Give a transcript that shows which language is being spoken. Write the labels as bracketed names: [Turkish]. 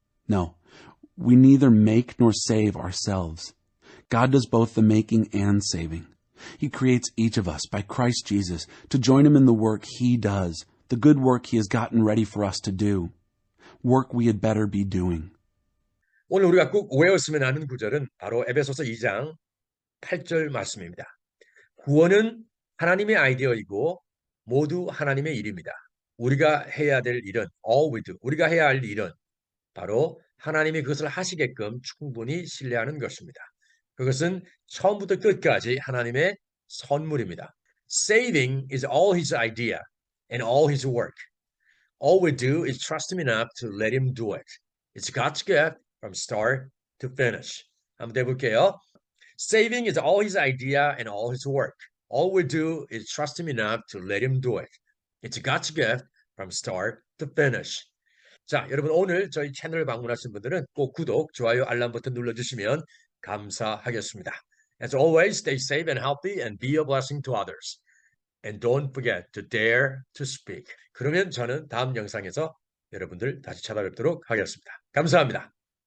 [English] No, we neither make nor save ourselves. God does both the making and saving. He creates each of us by Christ Jesus to join him in the work he does, the good work he has gotten ready for us to do, work we had better be doing. [Korean] 오늘 우리가 꼭 외웠으면 하는 구절은 바로 에베소서 2장 8절 말씀입니다. 구원은 하나님의 아이디어이고 모두 하나님의 일입니다. 우리가 해야 될 일은 [English] all we do. [Korean] 우리가 해야 할 일은 바로 하나님이 그것을 하시게끔 충분히 신뢰하는 것입니다. 그것은 처음부터 끝까지 하나님의 선물입니다. [English] Saving is all his idea and all his work. All we do is trust him enough to let him do it. It's God's gift from start to finish. [Korean] 한번 해볼게요. [English] Saving is all his idea and all his work. All we do is trust him enough to let him do it. It's God's gift from start to finish. [Korean] 자, 여러분 오늘 저희 채널 방문하신 분들은 꼭 구독, 좋아요, 알람 버튼 눌러주시면 감사하겠습니다. [English] As always, stay safe and healthy and be a blessing to others. And don't forget to dare to speak. [Korean] 그러면 저는 다음 영상에서 여러분들 다시 찾아뵙도록 하겠습니다. 감사합니다.